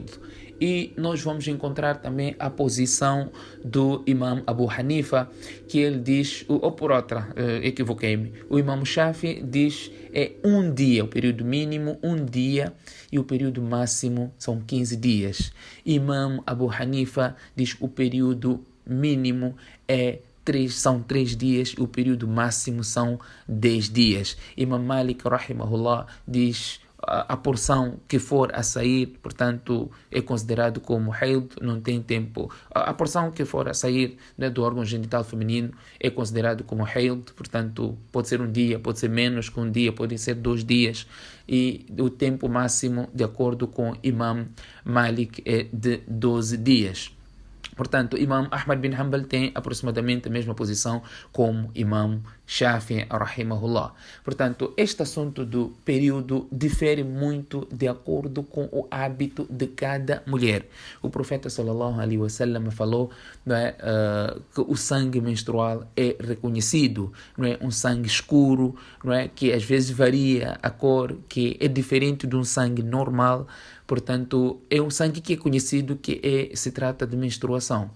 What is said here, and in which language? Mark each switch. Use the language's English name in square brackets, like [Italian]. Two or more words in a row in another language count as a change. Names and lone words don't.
[Portuguese] E nós vamos encontrar também a posição do Imam Abu Hanifa, que ele diz, ou por outra, equivoquei-me, o Imam Shafi diz é um dia, o período mínimo, um dia, e o período máximo são 15 dias. Imam Abu Hanifa diz o período mínimo são 3 dias e o período máximo são 10 dias. Imam Malik, rahimahullah, diz a porção que for a sair, portanto, é considerado como haid, não tem tempo. A porção que for a sair, né, do órgão genital feminino é considerado como haid, portanto, pode ser um dia, pode ser menos que um dia, pode ser 2 dias. E o tempo máximo, de acordo com Imam Malik, é de 12 dias. Portanto, Imam Ahmad bin Hanbal tem aproximadamente a mesma posição como Imam Shafi, rahimahullah. Portanto, este assunto do período difere muito de acordo com o hábito de cada mulher. O profeta [Arabic] صلى الله عليه وسلم [Portuguese] falou, não é, que o sangue menstrual é reconhecido, não é, um sangue escuro, não é, que às vezes varia a cor, que é diferente de um sangue normal. Portanto, é um sangue que é conhecido que se trata de menstruação.